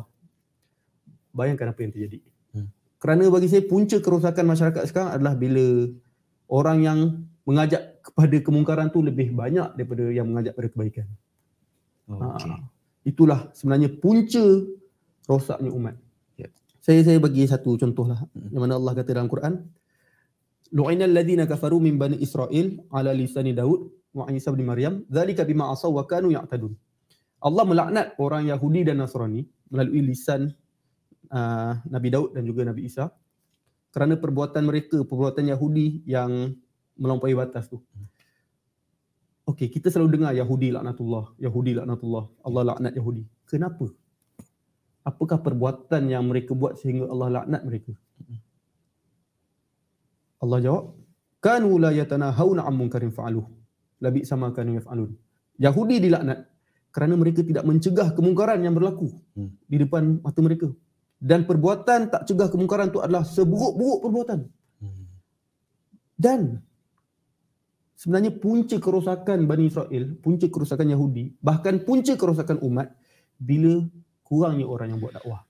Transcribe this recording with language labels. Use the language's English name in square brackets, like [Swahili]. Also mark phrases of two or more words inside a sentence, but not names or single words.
[Malay] Bayangkan apa yang terjadi. Kerana bagi saya punca kerosakan masyarakat sekarang adalah bila orang yang mengajak kepada kemungkaran tu lebih banyak daripada yang mengajak pada kebaikan. Itulah sebenarnya punca rosaknya umat. Saya bagi satu contoh lah. Yang mana Allah kata dalam Quran, [Arabic] لعن الذين كفروا من بني إسرائيل على لسان داود وعيسى ابن مريم ذلك بما عصوا وكانوا يعتدون. [Malay] Allah melaknat orang Yahudi dan Nasrani melalui lisan Nabi Daud dan juga Nabi Isa kerana perbuatan mereka, perbuatan Yahudi yang melampaui batas tu. Okey, kita selalu dengar Yahudi laknatullah, Allah laknat Yahudi. Kenapa? Apakah perbuatan yang mereka buat sehingga Allah laknat mereka? Allah jawab, [Arabic] كانوا لا يتناهون عن منكر فعلوه لبئس ما كانوا يفعلون. [Malay] Yahudi dilaknat kerana mereka tidak mencegah kemungkaran yang berlaku di depan mata mereka. Dan perbuatan tak cegah kemungkaran itu adalah seburuk-buruk perbuatan. Dan sebenarnya punca kerosakan Bani Israel, punca kerosakan Yahudi, bahkan punca kerosakan umat bila kurangnya orang yang buat dakwah.